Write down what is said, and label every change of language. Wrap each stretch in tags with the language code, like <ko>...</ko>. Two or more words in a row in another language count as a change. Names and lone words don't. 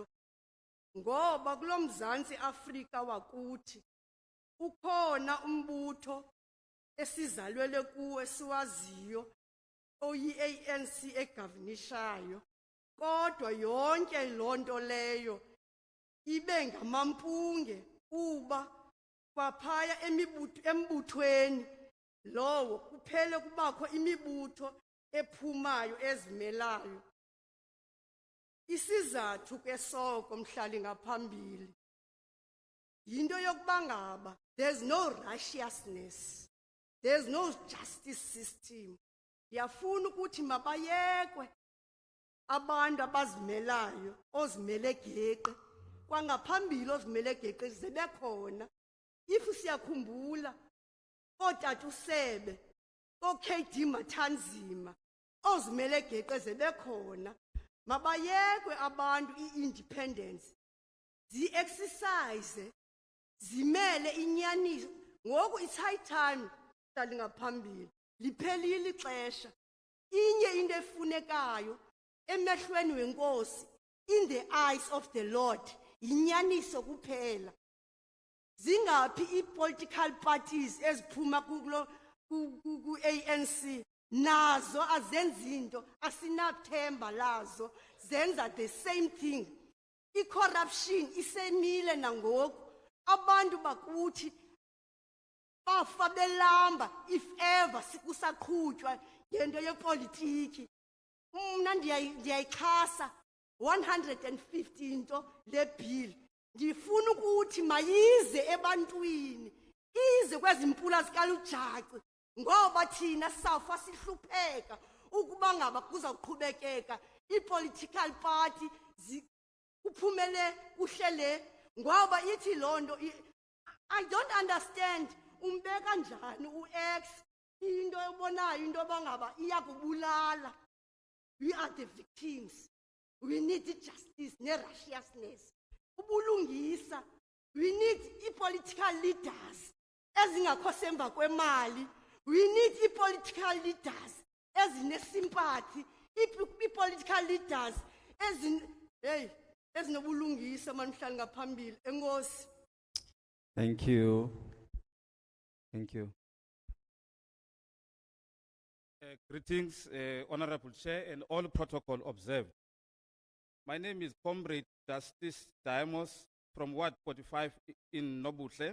<xh>Ngoba kulo Mzantsi Afrika wakuthi ukhona umbutho esizalwele kuwo esiwaziyo oyi-ANC egovernishayo, kodwa yonke lonto leyo ibe ngamampunge kuba kwaphaya embuthweni lowo kuphele kubakho imibutho ephumayo ezimelayo. Isizathu ke soko mhlali ngaphambili yinto yokuba ngaba</xh> <en>there's no righteousness, there's no justice system.</en> <xh>Ndiyafuna ukuthi mabayekwe abantu abazimelayo ozimele geqe kwangaphambili ozimele geqe zibekhona. If siyakhumbula ootata uSebe oKD Mathanzima ozimele geqe zibekhona. Mabayekwe abantu i-independence zi-exercise zimele inyaniso. Ngoku</xh> <en>it's high time</en> <xh>hlali ngaphambili liphelile ixesha. Inye into efunekayo emehlweni wenkosi,</xh> <en>in the eyes of the Lord,</en> <xh>inyaniso kuphela. Zingaphi i-</xh> <en>political parties</en> <xh>eziphuma ku-ANC nazo azenzi into, asinathemba lazo, zenza</xh> <en>the same thing.</en> <xh>I-corruption isemile nangoku. Abantu bakuthi bafa belamba</xh> <en>if ever</en> <xh>sikusaqhutywa ngento yepolitiki. Mna ndiyayixhasa 150 into le bill. Ndifuna ukuthi mayize ebantwini, ize kwezi mpula zikalujaci, ngoba thina sawufa sihlupheka ukuba ngaba kuzawuqhubekeka i-political party kuphumele kuhlele. Ngoba ithi londo,</xh> <en>I don't understand</en> <xh>umbeka njani u-X into ebonayo into bangaba iyakubulala.</xh> <en>We are the victims. We need justice ne-righteousness.</en> <xh>Ubulungisa.</xh> <en>We need i-political leaders</en> <xh>ezingakho semva kwemali.</xh> <en>We need political leaders ezine-sympathy. I-political leaders</en> <xh>ezinobulungisa manhlali ngaphambili. Enkosi.</xh> <en>Thank you. Thank you. Greetings, Honorable Chair and all protocol observed. My name is Comrade Justice Diamos from Ward 45 in Nobuhle.</en>